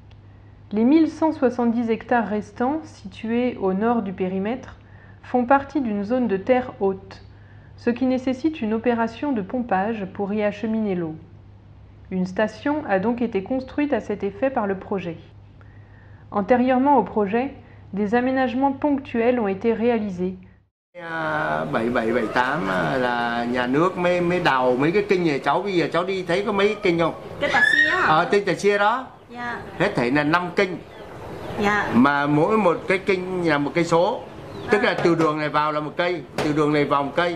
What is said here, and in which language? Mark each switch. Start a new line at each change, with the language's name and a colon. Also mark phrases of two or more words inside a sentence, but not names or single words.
French: Les 1170 hectares restants, situés au nord du périmètre, font partie d'une zone de terre haute, ce qui nécessite une opération de pompage pour y acheminer l'eau. Une station a donc été construite à cet effet par le projet. Antérieurement au projet, des aménagements ponctuels ont été réalisés.
Vietnamese: 7778 là nhà nước mới đào mấy cái kênh này, cháu bây giờ cháu đi thấy có mấy kênh không? Cái Tà Xia. Kênh Tà Xia đó. Dạ. Hết thảy là 5 kênh. Dạ. Mà mỗi một cái kênh là một cây số. Tức là từ đường này vào là một cây, từ đường này vào một cây.